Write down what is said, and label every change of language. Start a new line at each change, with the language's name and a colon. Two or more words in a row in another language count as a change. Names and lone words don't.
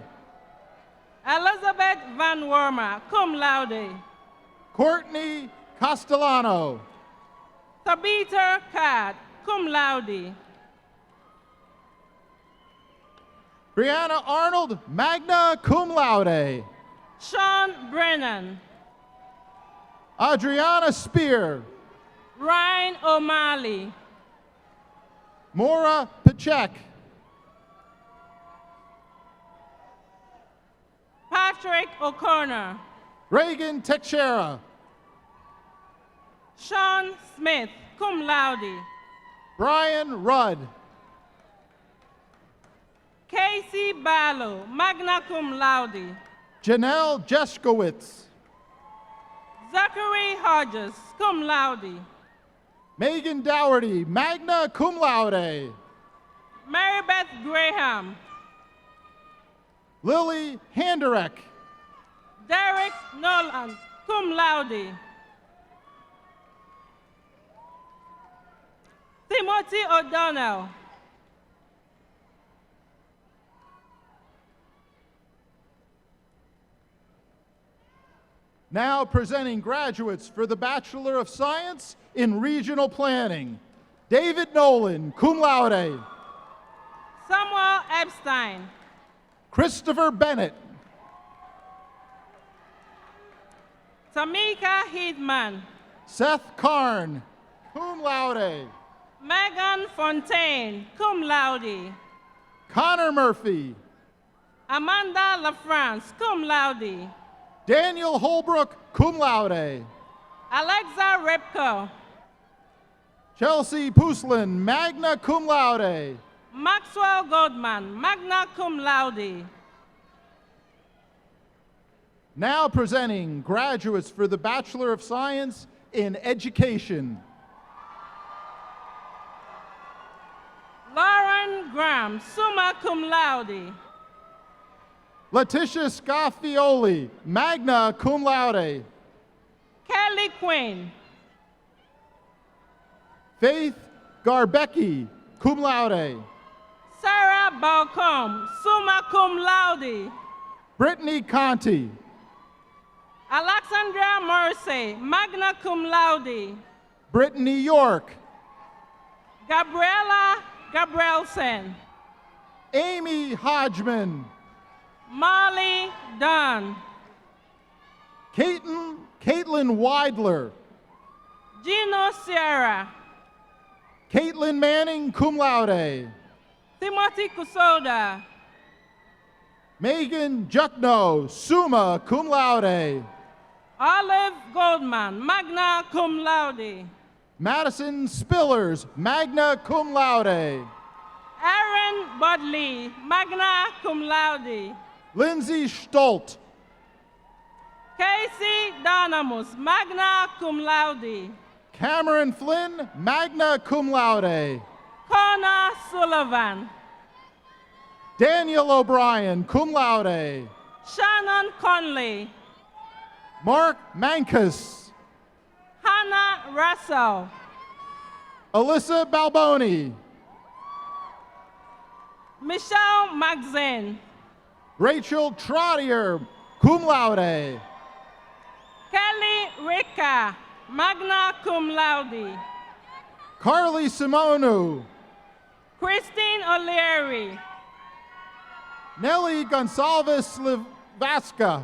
English: Elizabeth Van Wormer,
Latin: cum laude.
English: Courtney Castellano. Tabitha Cad,
Latin: cum laude.
English: Brianna Arnold,
Latin: magna cum laude.
English: Sean Brennan. Adriana Spear. Ryan O'Malley. Maura Pachek. Patrick O'Connor. Reagan Teixeira. Sean Smith,
Latin: cum laude.
English: Brian Rudd. Casey Barlow,
Latin: magna cum laude.
English: Janelle Jeskowitz. Zachary Hodges,
Latin: cum laude.
English: Megan Dougherty,
Latin: magna cum laude.
English: Marybeth Graham. Lily Handerek. Derek Nolan,
Latin: cum laude.
English: Timothy O'Donnell. Now presenting graduates for the Bachelor of Science in Regional Planning. David Nolan,
Latin: cum laude.
English: Samuel Epstein. Christopher Bennett. Tamika Heathman. Seth Karn,
Latin: cum laude.
English: Megan Fontaine,
Latin: cum laude.
English: Connor Murphy. Amanda LaFrance,
Latin: cum laude.
English: Daniel Holbrook,
Latin: cum laude.
English: Alexa Ripko. Chelsea Puslin,
Latin: magna cum laude.
English: Maxwell Goldman,
Latin: magna cum laude.
English: Now presenting graduates for the Bachelor of Science in Education. Lauren Graham,
Latin: summa cum laude.
English: Letitia Scaffioli,
Latin: magna cum laude.
English: Kelly Quinn. Faith Garbecki,
Latin: cum laude.
English: Sarah Balcom,
Latin: summa cum laude.
English: Brittany Conti. Alexandra Mercy,
Latin: magna cum laude.
English: Brittany York. Gabriella Gabrielson. Amy Hodgman. Molly Dunn. Caitlin Weidler. Gino Sierra. Caitlin Manning,
Latin: cum laude.
English: Timothy Kusoda. Megan Juckno,
Latin: summa cum laude.
English: Olive Goldman,
Latin: magna cum laude.
English: Madison Spillers,
Latin: magna cum laude.
English: Aaron Budley,
Latin: magna cum laude.
English: Lindsay Stolt. Casey Donamus,
Latin: magna cum laude.
English: Cameron Flynn,
Latin: magna cum laude.
English: Connor Sullivan. Daniel O'Brien,
Latin: cum laude.
English: Shannon Conley. Mark Mankus. Hannah Russell. Alyssa Balboni. Michelle Magzine. Rachel Trottier,
Latin: cum laude.
English: Kelly Ricca,
Latin: magna cum laude.
English: Carly Simonu. Christine O'Leary. Nelly Gonsalves Livasca.